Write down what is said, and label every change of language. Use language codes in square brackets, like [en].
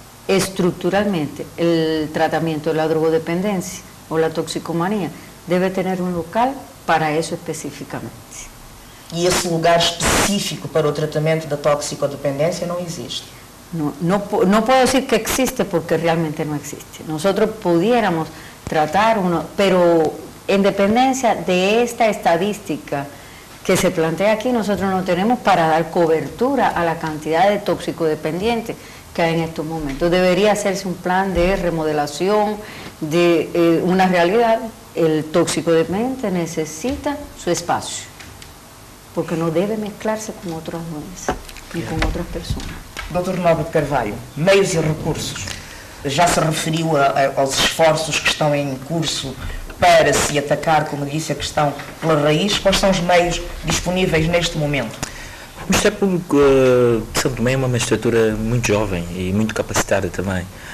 [es] Estructuralmente, el tratamiento de la drogodependencia o la toxicomanía debe tener un local para eso específicamente. [pt] E esse lugar específico para o tratamento da toxicodependência não existe? [es] No puedo decir que existe porque realmente no existe. Nosotros pudiéramos tratar uno, pero en dependencia de esta estadística que se plantea aquí, nosotros no tenemos para dar cobertura a la cantidad de toxicodependientes que hay en estos momentos. Debería hacerse un plan de remodelación de una realidad. El toxicodependiente necesita su espacio, porque no debe mezclarse con otras nuevas ni con otras personas. [pt] Dr. Nobre de Carvalho, meios e recursos. Já se referiu aos esforços que estão em curso para se atacar, como disse, a questão pela raiz. Quais são os meios disponíveis neste momento? O Ministério Público de Santo Tomé é uma magistratura muito jovem e muito capacitada também.